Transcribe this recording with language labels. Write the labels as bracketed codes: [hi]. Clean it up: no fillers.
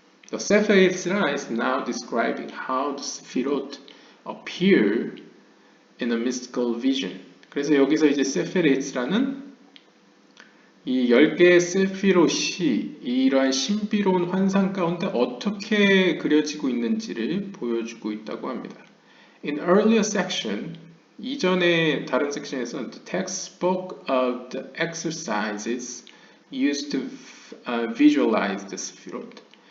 [en] The Sefer Yetzirah is now describing how the Sefirot appear in a mystical vision. [ko] 그래서 여기서 이제 세페르 예츠라는 이 10개의 세피롯이 이러한 신비로운 환상 가운데 어떻게 그려지고 있는지를 보여주고 있다고 합니다. [en] In earlier section, [ko] 이전의 다른 섹션에서 [en] the text spoke of the exercises used to visualize the Sefirot.